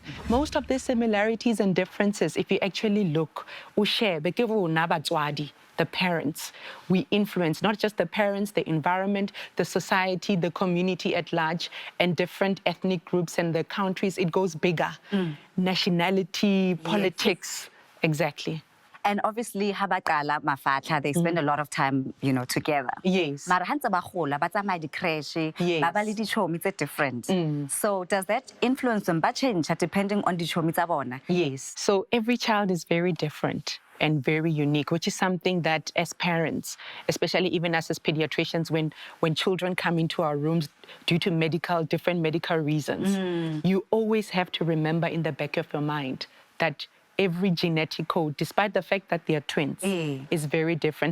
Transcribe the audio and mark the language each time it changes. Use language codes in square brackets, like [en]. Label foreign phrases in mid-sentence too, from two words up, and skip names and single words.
[en] Most of the similarities and differences, if you actually look, the parents, we influence not just the parents, the environment, the society, the community at large, and different ethnic groups and the countries. It goes bigger. Nationality, politics, exactly. And obviously, [st] habaqala mafatla, [en] they spend a lot of time, together. Yes. [st] Mara hantse ba gola, ba tsamaya di-creche, ba ba le dichomi tse different. [en] So does that influence them? [st] Ba [en] change depending on [st] dichomi tsa bona? [en] Yes. So every child is very different and very unique, which is something that as parents, especially even us as pediatricians, when children come into our rooms due to different medical reasons, you always have to remember in the back of your mind that every genetic code, despite the fact that they are twins, is very different.